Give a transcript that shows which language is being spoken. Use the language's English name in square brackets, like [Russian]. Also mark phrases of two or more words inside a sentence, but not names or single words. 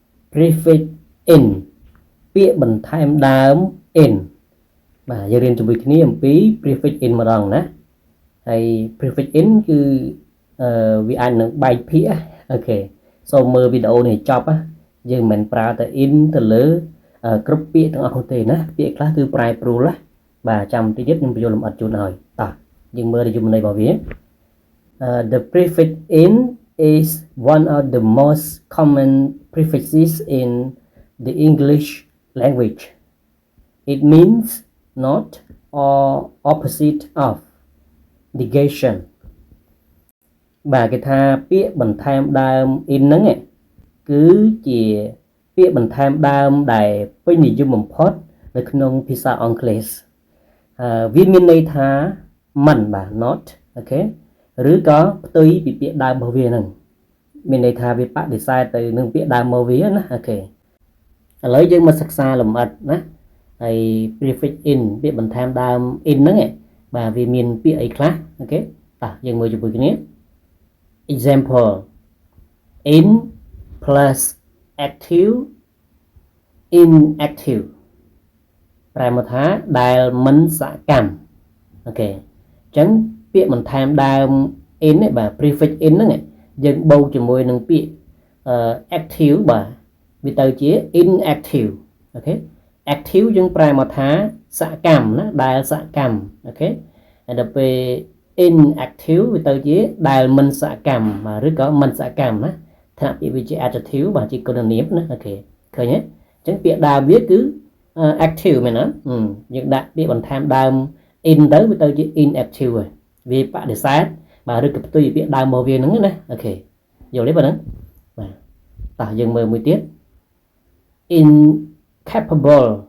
[English] prefix in [Khmer] ពាក្យបន្ថែមដើម in បាទយើងរៀនជាមួយគ្នាអំពី [English] prefix in [Khmer] ម្ដងណាហើយ prefix in គឺវាអាចនឹងបែកភាគអូខេសូមមើលវីដេអូនេះចប់យើងមិនប្រើតែ in ទៅលើគ្រប់ពាក្យទាំងអស់នោះទេណាពាក្យខ្លះគឺប្រែប្រួលណាបាទចាំតិចទៀតខ្ញុំបញ្យល់លម្អិតជូនឲ្យតោះយើងមើលរយមន័យរបស់វា [English] the prefix in is one of the most common prefixes in the English language. It means not or opposite of negation [Khmer] បាទគេថាពាក្យបន្ថែមដើម in ហ្នឹងគឺជាពាក្យបន្ថែមដើមដែលពេញនិយមបំផុតនៅក្នុងភាសាអង់គ្លេសវាមានន័យថាមិនបាទ not អូខេឬក៏ផ្ទុយពីពាក្យដើមរបស់វាហ្នឹង មានន័យថាវាបដិសេធទៅនឹងពាក្យដើមរបស់វាណាអូខេឥឡូវយើងមកសិក្សាលម្អិតណាហើយ [English] prefix in [Khmer] ពាក្យបន្ថែមដើម in ហ្នឹងបាទវាមានពាក្យអីខ្លះអូខេតោះយើងមើលជាមួយគ្នា [English] example in plus active inactive [Khmer] ប្រែមកថាដែលមិនសកម្មអូខេអញ្ចឹងពាក្យបន្ថែមដើម in បាទ [English] prefix in [Khmer] ហ្នឹងយើងបូកជាមួយនឹងពាក្យactive បាទវាទៅជា inactive អូខេ active យើងប្រែមកថាសកម្មណាដែលសកម្មអូខេហើយដល់ពេល inactive វាទៅជាដែលមិនសកម្មបាទឬក៏មិនសកម្មណាថ្នាក់ពាក្យវាជា adjective បាទជាគុណនាមណាអូខេឃើញទេអញ្ចឹងពាក្យដើមវាគឺ active មែនណាយើងដាក់ពាក្យបន្ថែមដើម in ទៅវាទៅជា inactive ហើយវាបដិសេធបាទឬក៏ផ្ទុយពីពាក្យដើមរបស់វាហ្នឹងណាអូខេយល់ទេបងហ្នឹងបាទតោះយើងមើលមួយទៀត incapable